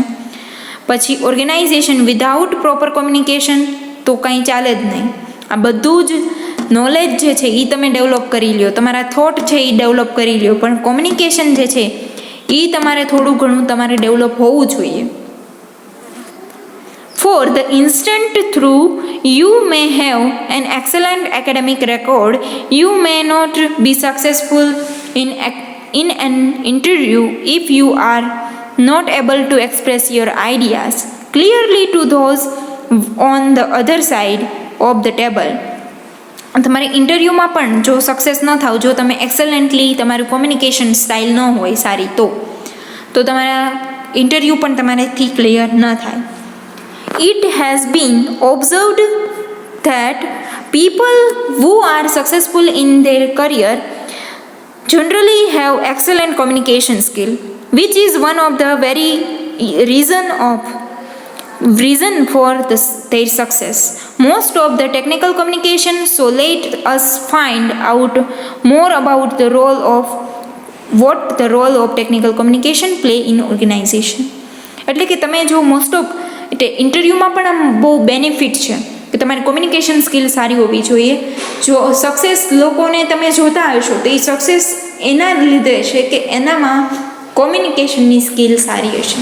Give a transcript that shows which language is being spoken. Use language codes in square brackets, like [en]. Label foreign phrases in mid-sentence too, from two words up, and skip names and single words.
[gu] પછી ઓર્ગેનાઇઝેશન, [en] without proper communication [gu] તો કંઈ ચાલે જ નહીં. આ બધું જ નોલેજ જે છે એ તમે ડેવલપ કરી લ્યો, તમારા થોટ છે એ ડેવલપ કરી લ્યો, પણ કોમ્યુનિકેશન જે છે એ તમારે થોડું ઘણું તમારે ડેવલપ હોવું જોઈએ. [en] For the instant, through you may have an excellent academic record, you may not be successful in an interview if you are not able to express your ideas clearly to those on the other side of the table. [gu] તમારે ઇન્ટરવ્યૂમાં પણ જો સક્સેસ ન થાવ, જો તમે એક્સેલન્ટલી તમારું [en] communication style [gu] ન હોય સારી, તો તમારા ઇન્ટરવ્યૂ પણ તમારાથી ક્લિયર ન થાય. [en] It has been observed that people who are successful in their career generally have excellent communication skill, which is one of the very reason for their success. Most of the technical communication, so let us find out more about what the role of technical communication play in organization. [gu] એટલે કે તમે જો [en] most of interviewમાં [gu] પણ આમ બહુ બેનિફિટ છે કે તમારી [en] communication skill [gu] સારી હોવી જોઈએ. જો સક્સેસ લોકોને તમે જોતા હશો તો એ સક્સેસ એના લીધે છે કે એનામાં કોમ્યુનિકેશનની સ્કિલ સારી હશે.